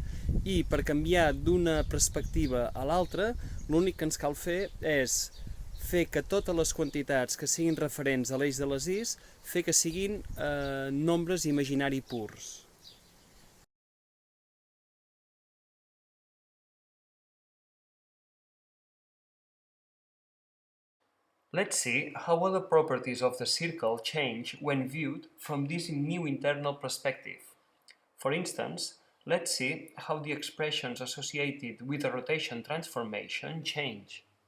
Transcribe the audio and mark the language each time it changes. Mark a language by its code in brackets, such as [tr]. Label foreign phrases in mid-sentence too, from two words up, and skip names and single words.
[ca] I per canviar d'una perspectiva a l'altra, l'únic que ens cal fer és fer que totes les quantitats que siguin referents a l'eix de les is, fer que siguin nombres imaginari purs. [en] Let's see how other properties of the circle change when viewed from this new internal perspective. For instance, let's see how the expressions associated with the rotation transformation change.